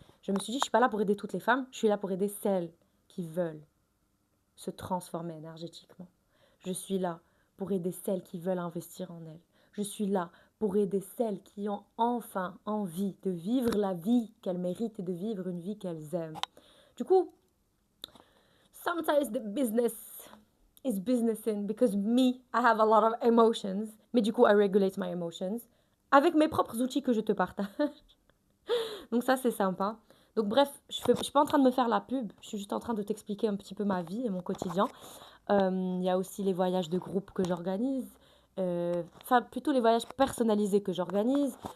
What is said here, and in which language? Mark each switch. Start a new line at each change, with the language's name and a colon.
French: Je me suis dit, je suis pas là pour aider toutes les femmes, je suis là pour aider celles qui veulent se transformer énergétiquement. Je suis là pour aider celles qui veulent investir en elles. Je suis là pour aider celles qui ont enfin envie de vivre la vie qu'elles méritent et de vivre une vie qu'elles aiment. Du coup,
English: sometimes the business is businessing because me, I have a lot of emotions.
French: Mais du coup,
English: I regulate my emotions
French: avec mes propres outils que je te partage. Donc ça, c'est sympa. Donc bref, je suis pas en train de me faire la pub, je suis juste en train de t'expliquer un petit peu ma vie et mon quotidien. Il y a aussi les voyages de groupe que j'organise, enfin plutôt les voyages personnalisés que j'organise.